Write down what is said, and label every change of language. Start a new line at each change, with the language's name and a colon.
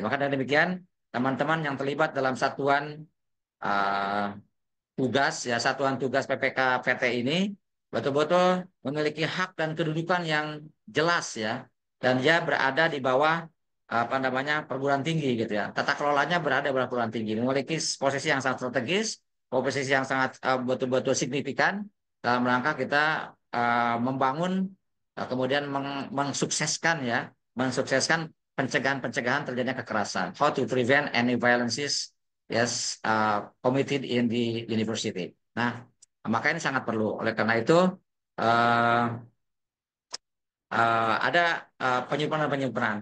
Indonesian: Maka dengan demikian, teman-teman yang terlibat dalam satuan tugas ya satuan tugas PPK PT ini betul-betul memiliki hak dan kedudukan yang jelas ya, dan dia berada di bawah apa namanya perguruan tinggi gitu ya. Tata kelolanya berada di bawah perguruan tinggi, memiliki posisi yang sangat strategis, posisi yang sangat betul-betul signifikan dalam rangka kita membangun kemudian mensukseskan ya, mensukseskan pencegahan terjadinya kekerasan.
English: How to prevent any violences yes committed in the university.
Indonesian: Nah, maka ini sangat perlu. Oleh karena itu uh, ada penyimpangan.